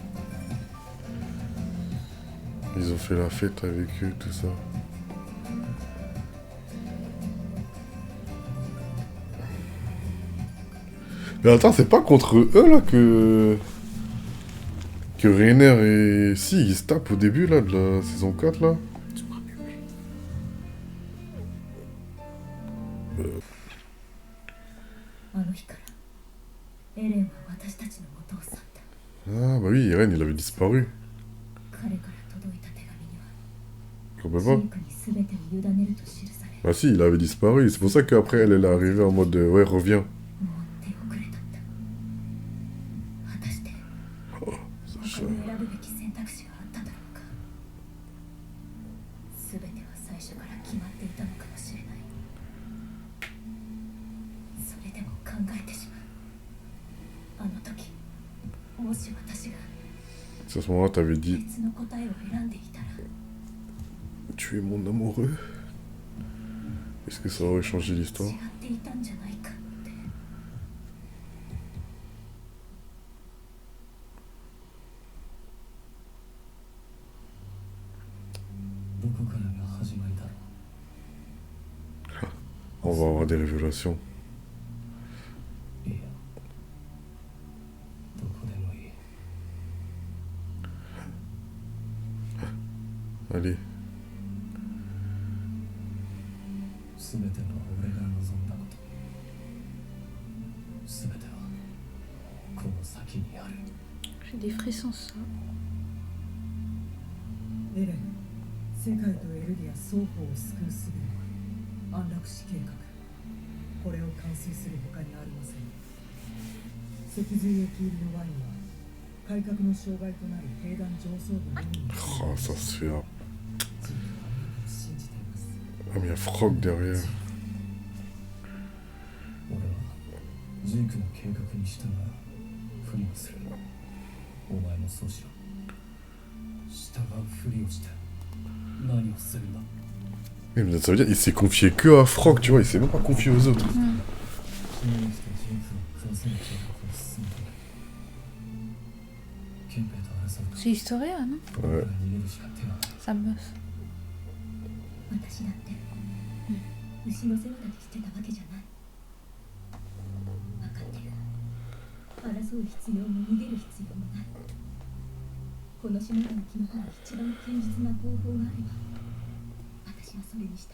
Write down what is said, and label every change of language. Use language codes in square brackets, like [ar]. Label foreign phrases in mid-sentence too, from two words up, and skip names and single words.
[fr] Ils ont fait la fête avec eux, tout ça. Mais attends, c'est pas contre eux, là, que Reiner et... Si, ils se tapent au début, là, de la saison 4, là. [ja] あの日からエレンは私たちの元を去った。 [fr] Ah, bah oui, Eren, il avait disparu. [ja] 彼から届いた手紙には [fr] On peut [ja] ジ [fr] pas. [ja] ークに全てを委ねると記され、 [fr] Bah si, il avait disparu. C'est pour ça qu'après, elle est arrivée en mode... ouais, reviens. [ja] もう手遅れだった。果たして [fr] Ça, [ja] 他に選ぶべき選択肢があっただろうか。全ては最初から決まっていたのかもしれない。それでも考えてしまう。あの時もし私が [fr] C'est à ce moment-là, t'avais dit... [ja] 別の答えを選んでいたら、 [fr] Tu es mon amoureux. Est-ce que ça aurait changé [ja] 違 [fr] l'histoire? [ja] っていたんじゃないかって。どこからが始まりだろ [fr] On va avoir des révélations. [ja] う。いや、どこでもいい。 [fr] Allez. [ja] すべては俺が望んだこと。すべてはこの先にある。 [fr] J'ai des frissons, ça. [ja] エレン、世界とエルディア双方を救う術は安楽死計画。これを完遂する他にありません。脊髄液入りのワインは改革の障害となる兵団上層部のみに [fr] Ah, ça se fait... [ja] ジークは僕を信じています。 [fr] Ah, mais il y a Frog derrière. [ja] 俺はジークの計画に従う。ふりをする。お前もそうしろ。従うふりをして何をするんだ。 [fr] Mais ça veut dire qu'il s'est confié que à Frog, tu vois, il s'est même pas confié aux autres. [ja] 信じてジークを食わせる計画を進めている。ケンペイと争うと [fr] C'est historien, non? [ja] 俺 [fr] Ouais. [ja] は逃げるしか手がない。 [fr] Sa meuf. [ja] 私だって牛の世話だけしてたわけじゃない。分かってる。争う必要も逃げる必要もない。この島が生き残る一番堅実な方法があれば、私はそれに従う。